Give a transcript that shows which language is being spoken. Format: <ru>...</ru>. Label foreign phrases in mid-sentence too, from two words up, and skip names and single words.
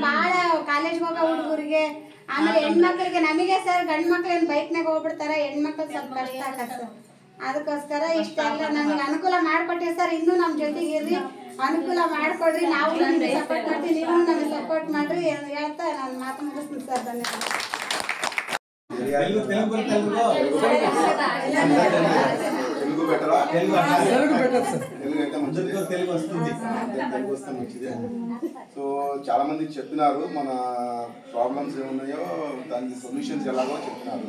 <kn>ಭಾಳ ಕಾಲೇಜ್ಗೆ ಹೋಗೋ ಹುಡುಗರಿಗೆ, ಆಮೇಲೆ ಹೆಣ್ಮಕ್ಳಿಗೆ, ನಮಗೆ ಸರ್ ಗಂಡು ಮಕ್ಳೇನು ಬೈಕ್ನಾಗ ಹೋಗ್ಬಿಡ್ತಾರೆ, ಹೆಣ್ಮಕ್ಳಿಗೆ ಸ್ವಲ್ಪ ಕಷ್ಟ ಆಗತ್ತೆ ಸರ್. ಅದಕ್ಕೋಸ್ಕರ ಇಷ್ಟೆಲ್ಲ ನಮಗೆ ಅನುಕೂಲ ಮಾಡಿಕೊಟ್ಟಿವಿ ಸರ್. ಇನ್ನೂ ನಮ್ಮ ಜೊತೆಗೆ ಇರ್ರಿ, ಅನುಕೂಲ ಮಾಡಿಕೊಡ್ರಿ. ನಾವು ನಿಮಗೆ ಸಪೋರ್ಟ್ ಮಾಡ್ತೀವಿ, ನೀವು ನಮಗೆ ಸಪೋರ್ಟ್ ಮಾಡ್ರಿ ಹೇಳ್ತಾ ನಾನು ಮಾತು ಮುಗಿಸ್ತೀನಿ ಸರ್. ಧನ್ಯವಾದ.</kn> <te>తెలుగు బెటరా? తెలుగు అయితే మంచిది, తెలుగు వస్తే మంచిదే. సో చాలా మంది చెప్పినారు మన ప్రాబ్లమ్స్ ఏమున్నాయో దానికి సొల్యూషన్స్ ఎలాగో చెప్పినారు.</te>